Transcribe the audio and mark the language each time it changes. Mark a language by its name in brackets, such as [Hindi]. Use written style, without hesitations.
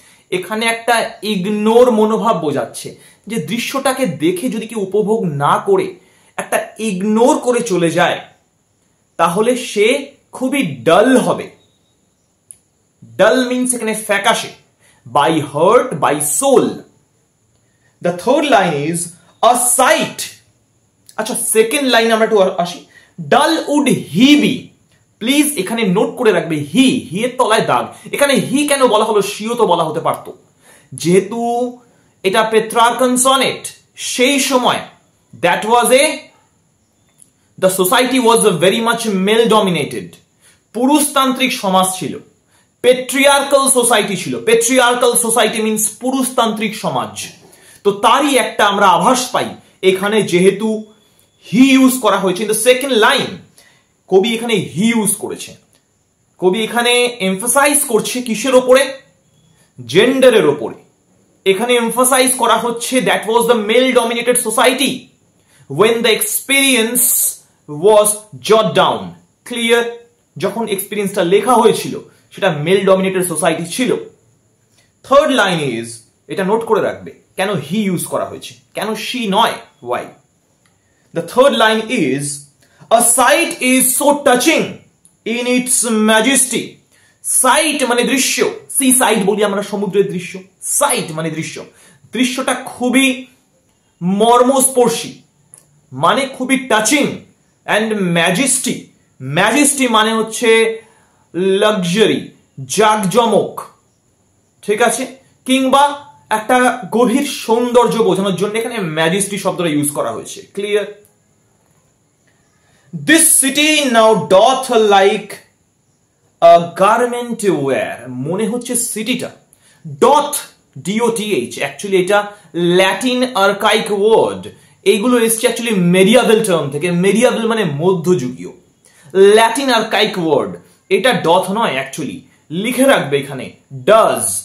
[Bangla] এখানে একটা ইগনোর মনোভাব বোঝাচ্ছে যে দৃশ্যটাকে দেখে যদি কেউ উপভোগ না করে একটা ইগনোর করে চলে যায়, তাহলে সে খুবই ডাল হবে। ডাল মিন্স এখানে ফ্যাকাশে। [English] by heart, by soul. The third line is a sight. [Bangla] আচ্ছা, সেকেন্ড লাইন আমরা একটু আসি। [English] dull would he be, [Bangla] please এখানে নোট করে রাখবে হি, হি এর তলায় দাগ। এখানে হি কেন বলা হলো, সিও তো বলা হতে পারতো, যেহেতু এটা পেট্রার্কান সনেট, সেই সময় [English] that was the society was very much male dominated, [Bangla] পুরুষতান্ত্রিক সমাজ ছিল, পেট্রিয়ার্কাল সোসাইটি ছিল। পেট্রিয়ার্কাল সোসাইটি মিন্স পুরুষতান্ত্রিক সমাজ। তো তারই একটা আমরা আভাস পাই এখানে, যেহেতু হি ইউজ করা হয়েছে [English] In the second line. [Bangla] কবি এখানে হি ইউজ করেছে, কবি এখানে এমফাসাইজ করছে কিসের ওপরে, জেন্ডারের ওপরে। এখানে এমফাসাইজ করা হচ্ছে [English] That was the male dominated society when the experience was jot down. Clear? [Bangla] যখন এক্সপিরিয়েন্সটা লেখা হয়েছিল সেটা মেল ডমিনেটেড সোসাইটি ছিল। [English] third line is, [Bangla] এটা নোট করে রাখবে কেন হি ইউজ করা হয়েছে, কেন শি নয়, Y. [English] The third line is a sight is so touching in its majesty. [Bangla] Site মানে দৃশ্য, সি সাইট বলি আমরা সমুদ্রের দৃশ্য, সাইট মানে দৃশ্য। দৃশ্যটা খুবই মর্মস্পর্শী, মানে খুবই টাচিং। অ্যান্ড ম্যাজেস্টি, ম্যাজেস্টি মানে হচ্ছে লাক্সারি, জাঁকজমক, ঠিক আছে, কিংবা একটা গভীর সৌন্দর্য বোঝানোর জন্য এখানে ম্যাজেস্টি শব্দটা ইউজ করা হয়েছে। Clear? [English] This city now doth like a garment wear. [Bangla] মনে হচ্ছে সিটিটা ডথ, DOTH, অ্যাকচুয়ালি এটা ল্যাটিন আর্কাইক ওয়ার্ড। এইগুলো এসছে অ্যাকচুয়ালি মেডিয়াভেল টার্ম থেকে। মেডিয়াভেল মানে মধ্যযুগীয়, ল্যাটিন আর্কাইক ওয়ার্ড। এটা ডথ নয়, অ্যাকচুয়ালি লিখে রাখবে এখানে ডাজ।